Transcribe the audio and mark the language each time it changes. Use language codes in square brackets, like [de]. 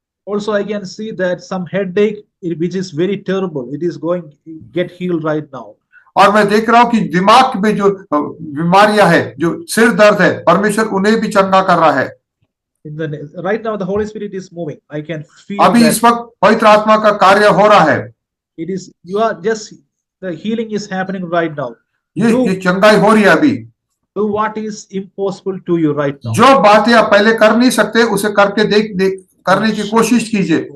[en] Also, I can see that some headache, which is very terrible, it is going to get healed right now. [hi] और मैं देख रहा हूं कि दिमाग में जो बीमारियां है, जो सिर दर्द है, परमेश्वर उन्हें भी चंगा कर रहा है। [en] Right now, the Holy Spirit is moving. I can feel. [hi] अभी इस वक्त पवित्र आत्मा का कार्य हो रहा है। [en] It is, you are just, the healing is happening right now. [hi] ये चंगाई हो रही है अभी। [en] Do what is impossible to you right now. [hi] जो बातें आप पहले कर नहीं सकते, उसे करके करने की कोशिश कीजिए।